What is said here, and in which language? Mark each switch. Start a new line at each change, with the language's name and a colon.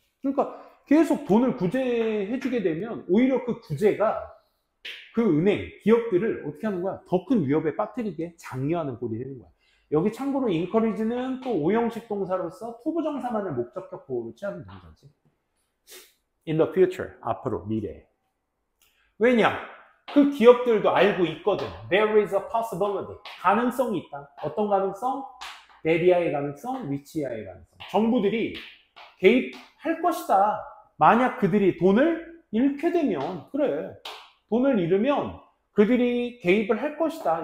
Korean: 그러니까 계속 돈을 구제해주게 되면 오히려 그 구제가 그 은행, 기업들을 어떻게 하는 거야? 더 큰 위협에 빠뜨리게 장려하는 꼴이 되는 거야. 여기 참고로 encourage는 또 오형식 동사로서 투부정사만을 목적격 보호로 취하는 동사지.
English: In the future, 앞으로, 미래에.
Korean: 왜냐? 그 기업들도 알고 있거든.
English: There is a possibility.
Korean: 가능성이 있다. 어떤 가능성? 데비아의 가능성, 위치아의 가능성. 정부들이 개입할 것이다. 만약 그들이 돈을 잃게 되면, 그래. 돈을 잃으면 그들이 개입을 할 것이다.